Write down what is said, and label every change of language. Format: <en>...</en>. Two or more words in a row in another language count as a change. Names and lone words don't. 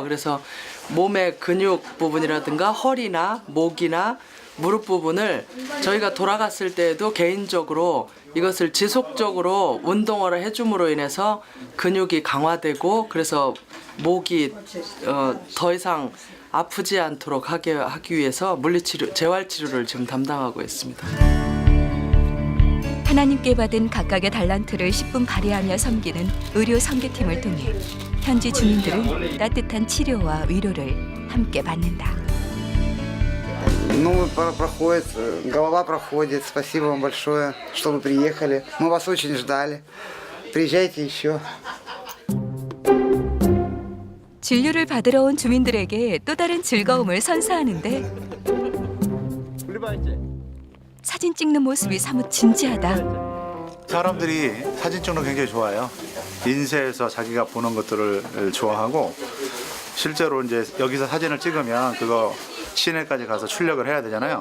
<ko>그래서 몸의 근육 부분이라든가 허리나 목이나 무릎 부분을 저희가 돌아갔을 때에도 개인적으로 이것을 지속적으로 운동을 해줌으로 인해서 근육이 강화되고 그래서 목이 더 이상 아프지 않도록 하기 위해서 물리치료, 재활치료를 지금 담당하고 있습니다. 하나님께 받은 각각의 달란트를 10분 발휘하며 섬기는 의료 선교팀을 통해 현지 주민들은 따뜻한 치료와 위로를 함께 받는다.</ko> <ru>Ну, проходит, голова проходит. Спасибо вам большое, что вы приехали. Мы вас очень ждали. Приезжайте еще.</ru> <ko>진료를 받으러 온 주민들에게 또 다른 즐거움을 선사하는데 사진 찍는 모습이 사뭇 진지하다. 사람들이 사진 찍는 거 굉장히 좋아해요. 인쇄해서 자기가 보는 것들을 좋아하고 실제로 이제 여기서 사진을 찍으면 그거 시내까지 가서 출력을 해야 되잖아요.</ko>